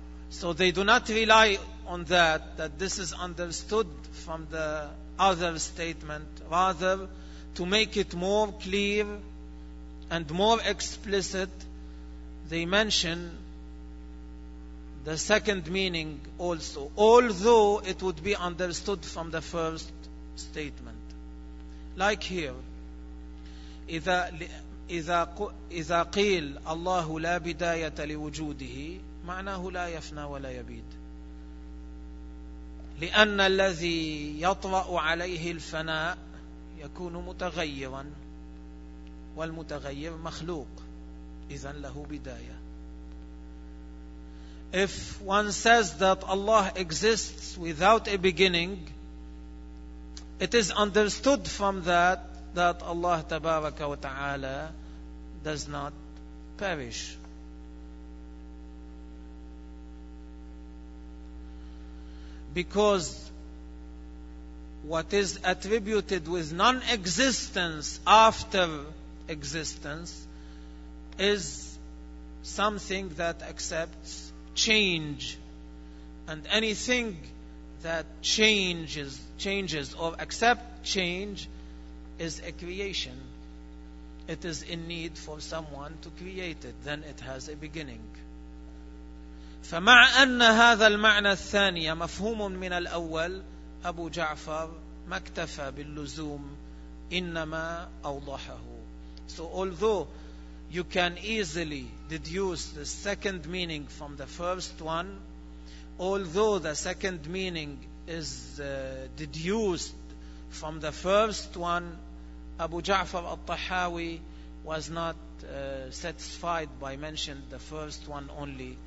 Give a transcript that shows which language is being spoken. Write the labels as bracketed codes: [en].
[en] So they do not rely on that this is understood from the other statement, rather to make it more clear and more explicit, they mention the second meaning also, although it would be understood from the first statement. Like here, [ar] إذا قيل الله لا بداية لوجوده معناه لا يفنى ولا يبيد, لأن الذي يطرأ عليه الفناء يكون متغيرا والمتغير مخلوق, إذن له بداية. [en] If one says that Allah exists without a beginning, it is understood from that Allah تبارك وتعالى does not perish. Because what is attributed with non-existence after existence is something that accepts change, and anything that changes or accepts change is a creation. it is in need for someone to create it, then it has a beginning. [ar] فمع أن هذا المعنى الثاني مفهوم من الأول, أبو جعفر ما اكتفى باللزوم, إنما أوضحه. [en] So although you can easily deduce the second meaning from the first one, although the second meaning is deduced from the first one, Abu Ja'far al-Tahawi was not satisfied by mentioning the first one only.